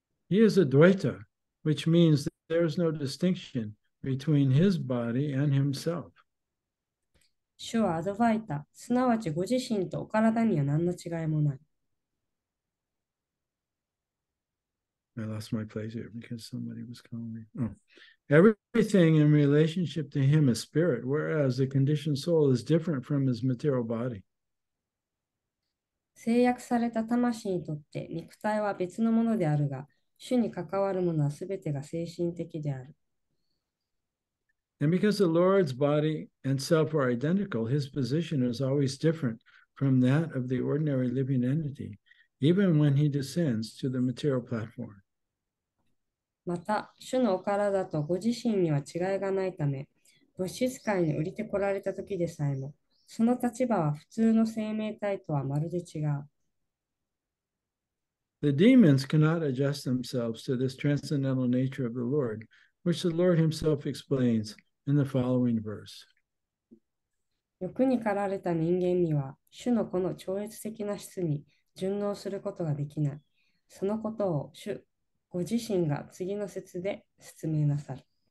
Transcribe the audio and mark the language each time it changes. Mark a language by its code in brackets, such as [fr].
[en] He is a Dvaita, which means that there is no distinction between his body and himself. [ja] 主はアドバイタ、すなわちご自身とお体には何の違いもない。 [en] I lost my place here because somebody was calling me. Oh. Everything in relationship to him is spirit, whereas the conditioned soul is different from his material body. [ja] 制約された魂にとって肉体は別のものであるが、主に関わるものはすべてが精神的である。 [en] And because the Lord's body and self are identical, his position is always different from that of the ordinary living entity, even when he descends to the material platform. [ja] また、主のお体とご自身には違いがないため、物質界に降りてこられた時でさえも、その立場は普通の生命体とはまるで違う。 [en] The demons cannot adjust themselves to this transcendental nature of the Lord, which the Lord himself explains in the following verse. [ja] 欲に駆られた人間には、主のこの超越的な質に順応することができない。そのことを主ご自身が次の節で説明なさる。